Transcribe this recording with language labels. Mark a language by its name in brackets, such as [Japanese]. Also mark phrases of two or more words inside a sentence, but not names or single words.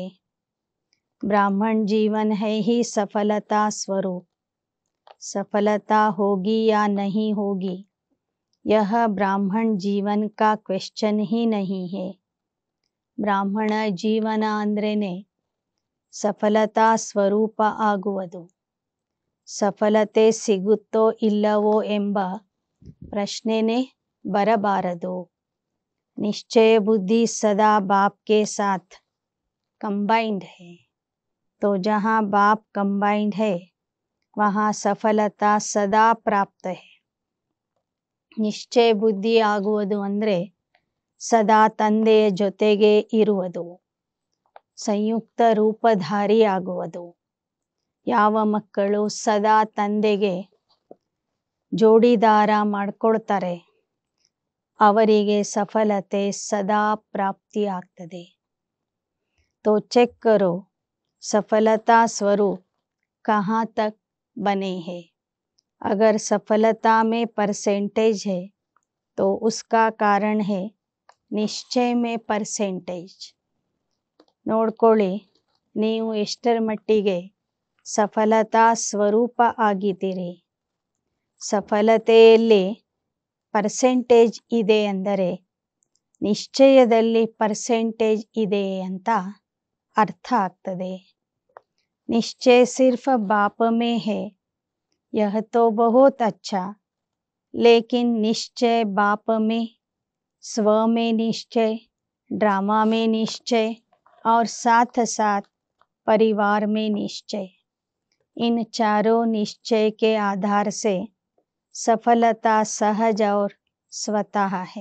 [Hindi] ब्राह्मण जीवन है ही सफलता स्वरूप. सफलता होगी या नहीं होगी यह ब्राह्मण जीवन का क्वेश्चन ही नहीं है. [Kannada] ಬ್ರಾಹ್ಮಣ ಜೀವನ ಅಂದ್ರೇನೆ ಸಫಲತಾ ಸ್ವರೂಪ ಆಗುವುದು. ಸಫಲತೆ ಸಿಗುತ್ತೋ ಇಲ್ಲವೋ ಎಂಬ ಪ್ರಶ್ನೆನೇ ಬರಬಾರದು. [Hindi] निश्चय बुद्धि सदा बाप के साथ कंबाइंड है. तो जहाँ बाप कंबाइंड है वहाँ सफलता सदा प्राप्त है. [Kannada] ನಿಶ್ಚಯ ಬುದ್ಧಿ ಆಗುವುದು ಅಂದರೆ ಸದಾ ತಂದೆಯ ಜೊತೆಗೆ ಇರುವುದು, ಸಂಯುಕ್ತ ರೂಪಧಾರಿ ಆಗುವುದು. ಯಾವ ಮಕ್ಕಳು ಸದಾ ತಂದೆಗೆ ಜೋಡಿದಾರ ಮಾಡ್ಕೊಳ್ತಾರೆ ಅವರಿಗೆ ಸಫಲತೆ ಸದಾ ಪ್ರಾಪ್ತಿ ಆಗ್ತದೆ. [Hindi] तो चेक करो सफलता स्वरूप कहाँ तक बने हैं. अगर सफलता में परसेंटेज है तो उसका कारण है ನಿಶ್ಚಯ में परसेंटेज. [Kannada] ನೋಡ್ಕೊಳ್ಳಿ ನೀವು ಎಷ್ಟರ ಮಟ್ಟಿಗೆ ಸಫಲತಾ ಸ್ವರೂಪ ಆಗಿದ್ದೀರಿ. ಸಫಲತೆಯಲ್ಲಿ ಪರ್ಸೆಂಟೇಜ್ ಇದೆ ಅಂದರೆ ನಿಶ್ಚಯದಲ್ಲಿ ಪರ್ಸೆಂಟೇಜ್ ಇದೆ ಅಂತ अर्थ ಆಗ್ತದೆ. [Hindi] निश्चय सिर्फ बाप में है यह तो बहुत अच्छा, लेकिन निश्चय बाप में, स्व में निश्चय, ड्रामा में निश्चय और साथ साथ परिवार में निश्चय, इन चारों निश्चय के आधार से सफलता सहज और स्वतः है.